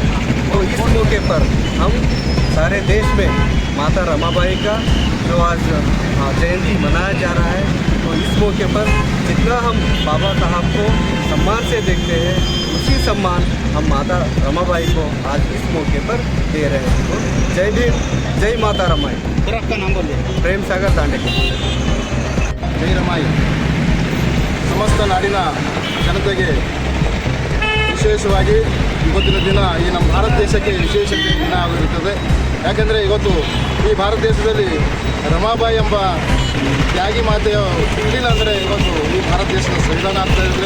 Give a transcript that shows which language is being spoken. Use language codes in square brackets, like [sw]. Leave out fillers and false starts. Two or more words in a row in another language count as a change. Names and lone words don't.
[hi] तो इस मौके पर हम सारे देश में माता रमाबाई का जो आज जयंती मनाया जा रहा है, तो इस मौके पर जितना हम बाबा साहब को सम्मान से देखते हैं, उसी सम्मान हम माता रमाबाई को आज इस मौके पर दे रहे हैं। तो जय भीम, जय माता रमाई। सर आपका नाम बोलिए। प्रेम सागर दांडेकर। [kn] ಜೈ ರಮಾಯಿ. ಸಮಸ್ತ ನಾಡಿನ ಜನತೆಗೆ ವಿಶೇಷವಾಗಿ ಇವತ್ತಿನ ದಿನ ಈ ನಮ್ಮ ಭಾರತ ದೇಶಕ್ಕೆ ವಿಶೇಷ ದಿನ ಆಗಿರುತ್ತದೆ. ಯಾಕೆಂದರೆ ಇವತ್ತು ಈ ಭಾರತ ದೇಶದಲ್ಲಿ ರಮಾಬಾಯಿ ಎಂಬ ತ್ಯಾಗಿ ಮಾತೆಯ ಇರಲಿಲ್ಲ ಅಂದರೆ ಇವತ್ತು ಈ ಭಾರತ ದೇಶದ ಸಂವಿಧಾನ ಆಗ್ತಾ ಇರಲಿಲ್ಲ.